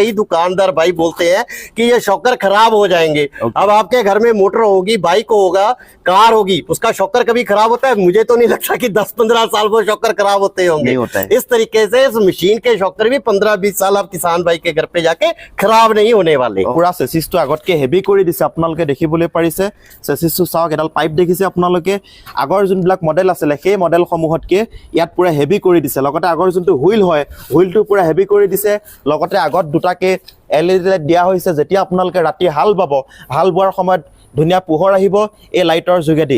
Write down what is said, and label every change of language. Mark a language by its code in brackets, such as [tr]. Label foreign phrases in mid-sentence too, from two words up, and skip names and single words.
[hi] कई दुकानदार भाई बोलते हैं कि ये शॉकर खराब हो जाएंगे। अब आपके घर में मोटर होगी, बाइक होगा, कार होगी, उसका शॉकर कभी खराब होता है? मुझे तो नहीं लगता कि 10-15 साल वो शॉकर खराब होते होंगे। नहीं होता है। इस तरीके से इस मशीन के शॉकर भी 15-20 साल आप किसान भाई के घर पे जाके खराब नहीं होने वाले। [as] পুৰা চেচিছটো আগতকে হেভি কৰি দিছে, আপোনালোকে দেখিবলৈ পাৰিছে। চেচিছটো চাওক, এডাল পাইপ দেখিছে আপোনালোকে। আগৰ যোনবিলাক মডেল আছিলে সেই মডেলসমূহতকে ইয়াত পুৰা হেভি কৰি দিছে। লগতে আগৰ যোনটো হুইল হয়, হুইলটো পুৰা হেভি কৰি দিছে। লগতে আগত দুটাকে LED লাইট দিয়া হৈছে। যেতিয়া আপোনালোকে ৰাতি হাল বাব, হাল বোৱাৰ সময়ত ধুনীয়া পোহৰ আহিব এই লাইটৰ যোগেদি।